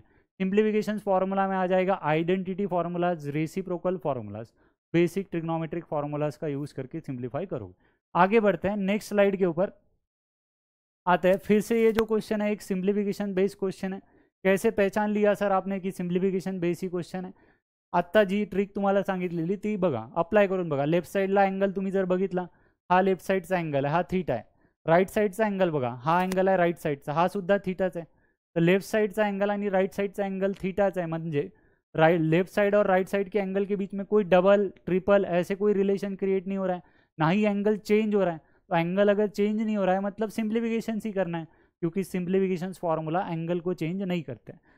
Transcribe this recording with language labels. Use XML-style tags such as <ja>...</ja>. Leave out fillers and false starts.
<hi>Simplification formula में आ जाएगा identity formulas, reciprocal formulas, basic trigonometric formulas का यूज़ करके सिंप्लीफाई करोगे। आगे बढ़ते हैं, नेक्स्ट स्लाइड के ऊपर आते हैं। फिर से ये जो क्वेश्चन है एक सिंप्लीफिकेशन बेस्ड क्वेश्चन है। कैसे पहचान लिया सर आपने की सिंप्लीफिकेशन बेस ही क्वेश्चन आहे।</hi> <mr>आत्ता जी ट्रिक तुम्हाला सांगितलेली ती बघा, अप्लाय करून बघा। लेफ्ट साईडला अँगल तुम्ही जर बघितला, हा लेफ्ट साईडचा अँगल आहे, हा थीटा आहे। राईट साईडचा अँगल बघा, हा अँगल आहे राईट साईडचा, हा सुद्धा थीटाच आहे।</mr> <hi>तर लेफ्ट साइड का एंगल आणि राइट साइड का एंगल थीटाच है, म्हणजे राइट लेफ्ट साइड और राइट साइड के एंगल के बीच में कोई डबल ट्रिपल ऐसे कोई रिलेशन क्रिएट नहीं हो रहा है, ना ही एंगल चेंज हो रहा है। तो एंगल अगर चेंज नहीं हो रहा है मतलब सिंप्लीफिकेशन ही करना है, क्योंकि सिंप्लीफिकेशन फॉर्मूला एंगल को चेंज नहीं करते।</hi>